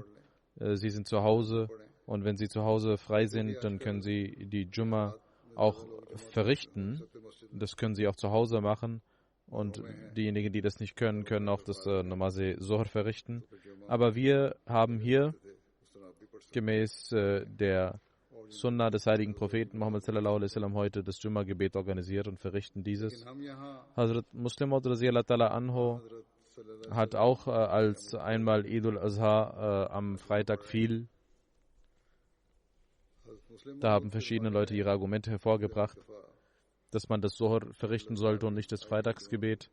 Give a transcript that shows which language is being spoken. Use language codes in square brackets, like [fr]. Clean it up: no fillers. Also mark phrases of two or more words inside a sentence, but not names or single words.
[de] Sie sind zu Hause und wenn sie zu Hause frei sind, dann können sie die Jumma auch verrichten. Das können sie auch zu Hause machen. Und diejenigen, die das nicht können, können auch das Namaz-e-Zuhr verrichten. Aber wir haben hier gemäß der Sunna des heiligen Propheten Muhammad [ar] صلى الله عليه وسلم [de] heute das Jumma-Gebet organisiert und verrichten dieses. Hazrat Muslim Maud [ar] رضي الله تعالى عنه [de] hat auch als einmal Eid al-Azha am Freitag fiel. Da haben verschiedene Leute ihre Argumente hervorgebracht, dass man das Zuhr verrichten sollte und nicht das Freitagsgebet.